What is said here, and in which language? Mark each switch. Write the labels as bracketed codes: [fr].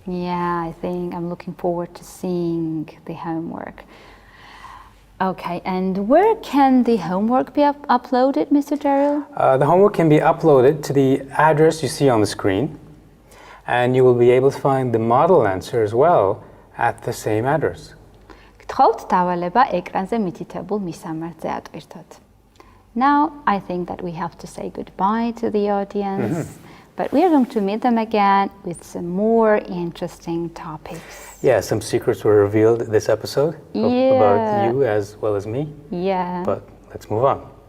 [en] Yeah, I think I'm looking forward to seeing the homework. Okay, and where can the homework be uploaded, Mr. Daryl? The homework can be uploaded to the address you see on the screen, and you will be able to find the model answer as well at the same address. [ka] გთხოვთ დავალება ეკრანზე მითითებულ მისამართზე ატვირთოთ. [en] Now, I think that we have to say goodbye to the audience, but we are going to meet them again with some more interesting topics. Yeah, some secrets were revealed this episode about you as well as me. Yeah. But let's move on.